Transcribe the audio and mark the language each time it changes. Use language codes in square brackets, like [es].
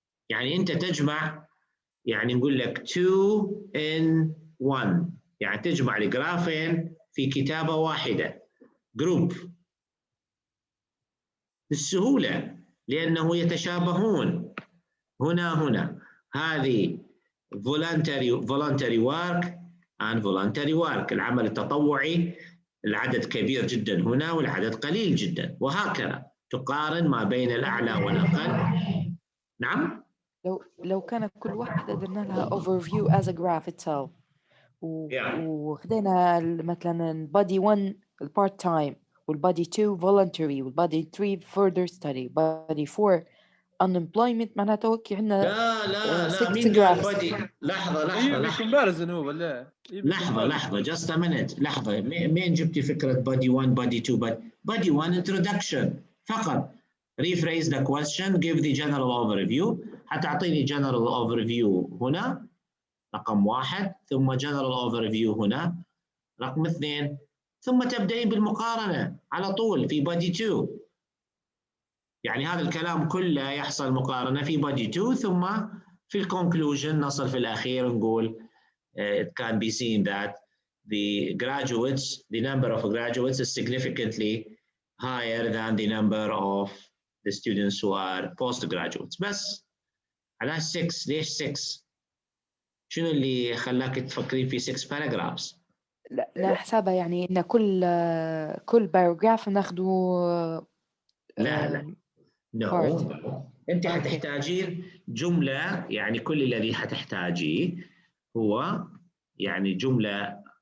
[ar] يعني أنت تجمع، يعني نقول لك 2 in 1، يعني تجمع الجرافين في كتابة واحدة جروب بالسهولة لأنه يتشابهون. هنا هذه [en] voluntary work and voluntary work، [ar] العمل التطوعي العدد كبير جدا هنا والعدد قليل جدا، وهكذا تقارن ما بين الأعلى والأقل. نعم؟ لو كان كل واحدة درنا لها [en] overview as a graph itself [ar] وخدينا مثلا body 1 part time والbody 2 voluntary والbody 3 further study body 4 unemployment، معناته هيك عندنا لا مين قال body؟ لحظة comparison هو ولا لحظة [en] just a minute. [ar] لحظة، مين جبتي فكرة body 1 body 2 body 1 introduction فقط. [en] rephrase the question, give the general overview. [ar] حتعطيني general overview هنا رقم 1، ثم general overview هنا رقم 2، ثم تبدأين بالمقارنة على طول في body 2. يعني هذا الكلام كله يحصل مقارنة في body 2، ثم في الكونكلوجن نصل في الأخير نقول [en] it can be seen that the number of graduates is significantly higher than the number of the students who are postgraduates. [ar] بس على 6. ليش 6؟ شنو اللي خلاك تفكرين في 6 paragraphs؟ لا حسابها يعني إن كل باراجراف ناخده لا أنت حتحتاجين جملة، يعني كل الذي حتحتاجيه هو يعني جملة.